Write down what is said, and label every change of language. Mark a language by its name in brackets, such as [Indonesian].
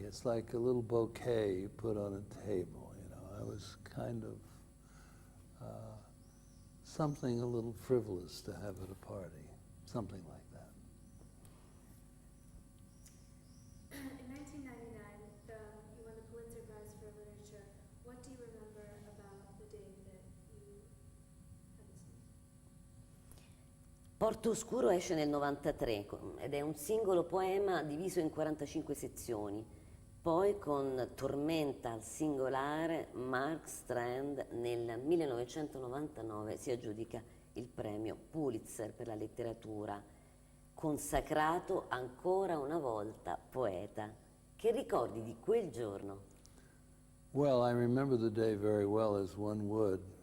[English] It's like a little bouquet you put on a table, I was kind of something a little frivolous to have at a party, something like that. In 1999, you won the Pulitzer Prize for Literature. What do you remember about the day that you had this news? [Italian] Porto Oscuro esce nel 93 ed è un singolo poema diviso in 45 sezioni. Poi con Tormenta al singolare, Mark Strand nel 1999 si aggiudica il premio Pulitzer per la letteratura, consacrato ancora una volta poeta. Che ricordi di quel giorno? [English] Well, I remember the day very well, as one would.